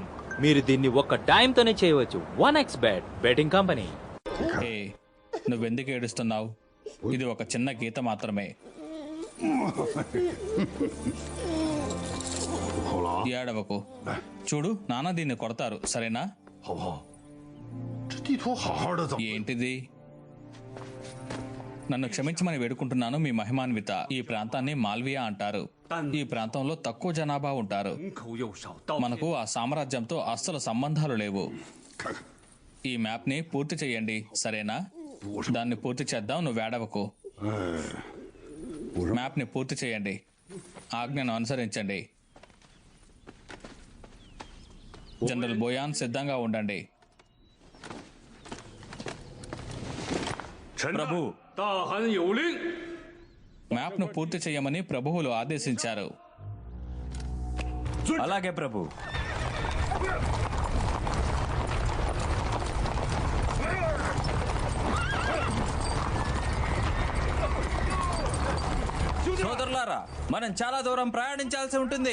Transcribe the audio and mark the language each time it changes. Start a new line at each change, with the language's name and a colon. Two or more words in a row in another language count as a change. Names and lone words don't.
Telugu: మీరు దీన్ని ఒక్క టైం తోనే చేయవచ్చు. 1x బెట్ బెట్టింగ్ కంపెనీ. ఏ నువ్వెందుకు ఏడుస్తున్నావు? ఇది ఒక చిన్న గీత మాత్రమే.
Chinese: 好了啊，
Telugu: ఏడవకు. చూడు, నాన్న దీన్ని కొడతారు, సరేనా?
Chinese: 好不好？这地图好好的怎么？
Telugu: ఏంటిది? నన్ను క్షమించమని వేడుకుంటున్నాను మీ మహిమాన్విత. ఈ ప్రాంతాన్ని మాల్వియా అంటారు. ఈ ప్రాంతంలో తక్కువ జనాభా ఉంటారు.
Chinese: 人口又少，到
Telugu: మనకు ఆ సామ్రాజ్యంతో అస్సలు సంబంధాలు లేవు.
Chinese: 看看，
Telugu: ఈ మ్యాప్ ని పూర్తి చేయండి, సరేనా? దాన్ని పూర్తి చేద్దాం, నువ్వు వేడవకు.
Chinese: 哎，我说
Telugu: మ్యాప్ ని పూర్తి చేయండి. ఆజ్ఞను అనుసరించండి. జనరల్ బోయాన్ సిద్ధంగా ఉండండి.
Chinese: 臣
Telugu: ప్రభు.
Chinese: 大汗有令，
Telugu: మ్యాప్ ను పూర్తి చేయమని ప్రభువులు ఆదేశించారు. అలాగే ప్రభు. సోదరులారా, మనం చాలా దూరం ప్రయాణించాల్సి ఉంటుంది.